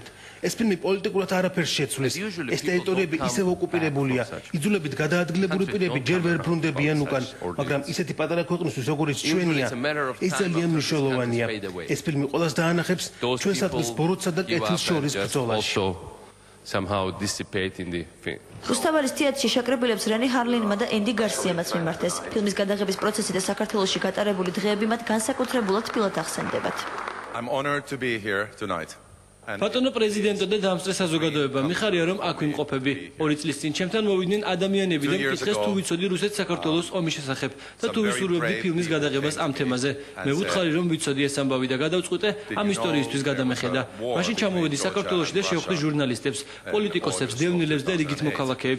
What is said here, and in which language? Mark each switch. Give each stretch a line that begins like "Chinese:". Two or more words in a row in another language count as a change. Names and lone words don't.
Georgian: ეს ფილმი პოლიტიკურად არაფერს შეცვლის. ეს ტერიტორიები ისევ ოკუპირებულია. იძულებით გადაადგილებული პირები ჯერ ვერ ბრუნდებიან უკან, მაგრამ ისეთი პატარა ქვეყნისთვის როგორც ჩვენია, ეს ძალიან მნიშვნელოვანია. ეს ფილმი ყველას დაანახებს ჩვენს ადგილს ბოროტსა და კეთილს შორის ბრძოლაში.
English: somehow dissipate in the
Georgian: რუსთაველის თეატრში შეკრებილებს რენი ჰარლინმა და ენდი გარსიამაც მიმართეს. ფილმის გადაღების პროცესი და საქართველოში გატარებული დღეები მათ განსაკუთრებულად თბილად ახსენდებათ.
English: I'm honored to be here tonight.
Georgian: ბატონო პრეზიდენტო და დამსწრე საზოგადოება, მიხარია რომ აქ ვიმყოფები. 2 წლის წინ ჩემთან მოვიდნენ ადამიანები და მკითხეს თუ ვიცოდი რუსეთ-საქართველოს ომის შესახებ და თუ ვისურვებდი ფილმის გადაღებას ამ თემაზე. მე ვუთხარი რომ ვიცოდი ეს ამბავი და გადავწყვიტე ამ ისტორიისთვის გადამეხედა. მაშინ ჩამოვედი საქართველოში და შევხვდი ჟურნალისტებს, პოლიტიკოსებს, დევნილებს და რიგით მოქალაქეებს.